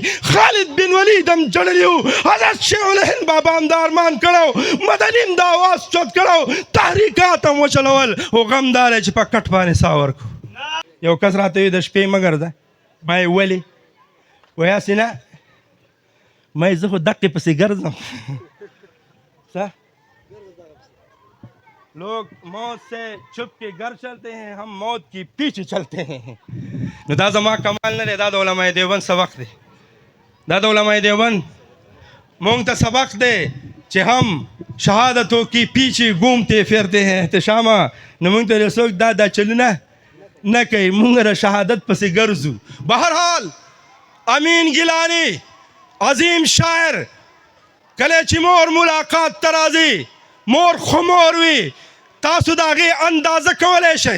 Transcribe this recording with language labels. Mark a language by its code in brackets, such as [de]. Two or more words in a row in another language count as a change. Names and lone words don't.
[ps] خالد بن ولید هم جړلی و، حضرت شیخ الهند بابا هم دا ارمان کړی و، مدني هم دا آواز چت کړی و، تحریکات هم وچلول، خو غم دا دی چې په کټ باندې ساه ورکړو. یو کس راته وي د شپې مه ګرځه. ما یې ولې؟ وایي هسې نه، ما یې زه خو دقې پسې ګرځم. [ur] لوگ موت سے چھپ کے گھر چلتے ہیں، ہم موت کی پیچھے چلتے ہیں. [ps] نو دا زما کمال نه دی، دا د علماء دیوبند سبق دی. دا د علماء دیوبند مونږ ته سبق دی چې [ur] هم شهادتوں کی پیچھے گھومتے پھرتے ہیں [ps] احتشامه. نو مونږ ته څوک دا چلونه نه کوي، مونږ د شهادت پسې ګرځو. بهرحال امین ګیلاني عظیم شاعر کله چې مور ملاقات ته راځي، مور خو مور وي، تاسو د هغې اندازه کولی شئ.